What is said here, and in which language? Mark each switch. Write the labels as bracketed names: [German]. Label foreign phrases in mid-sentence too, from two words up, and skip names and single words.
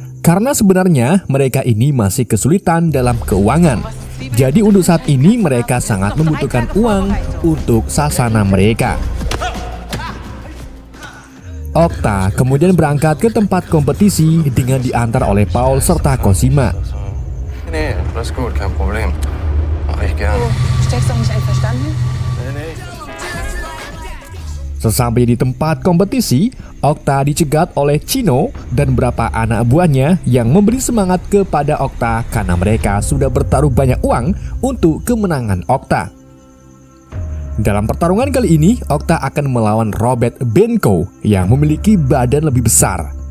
[Indonesian] Karena sebenarnya mereka ini masih kesulitan dalam keuangan. Jadi untuk saat ini mereka sangat membutuhkan uang untuk sasana mereka. Octa kemudian berangkat ke tempat kompetisi dengan diantar oleh Paul serta Cosima. [German] Nee, alles gut, kein Problem. Mach ich gern. Steckst doch nicht einverstanden? Nee. [Indonesian] Sesampai di tempat kompetisi, Octa dicegat oleh Chino dan beberapa anak buahnya yang memberi semangat kepada Octa karena mereka sudah bertaruh banyak uang untuk kemenangan Octa. Dalam pertarungan kali ini, Octa akan melawan Robert Benko yang memiliki badan lebih besar.